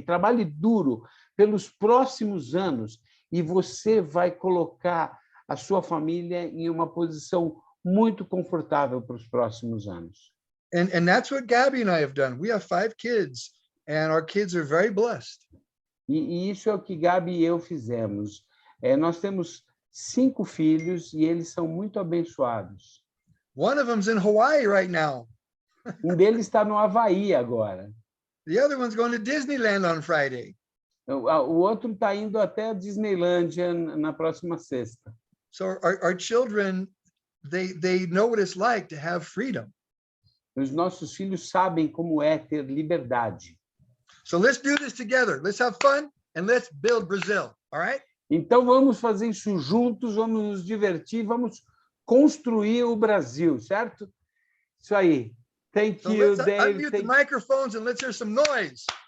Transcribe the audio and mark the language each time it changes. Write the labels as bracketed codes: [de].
[pt] Trabalhe duro pelos próximos anos e você vai colocar a sua família em uma posição muito confortável para os próximos anos. [en] And that's what Gabby and I have done. We have 5 kids, and our kids are very blessed. [pt] E isso é o que Gabi e eu fizemos. Nós temos 5 filhos e eles são muito abençoados. [en] One of them's in Hawaii right now. [pt] Deles está no Havaí agora. [en] The other one's going to Disneyland on Friday. [pt] O outro está indo até a Disneylândia na próxima sexta. [en] So our children, they know what it's like to have freedom. [pt] Os nossos filhos sabem como é ter liberdade. [en] So let's do this together. Let's have fun and let's build Brazil. All right? [pt] Então vamos fazer isso juntos, vamos nos divertir, vamos construir o Brasil, certo? Isso aí. Thank [en] So you, let's Dave. unmute the microphones and let's hear some noise.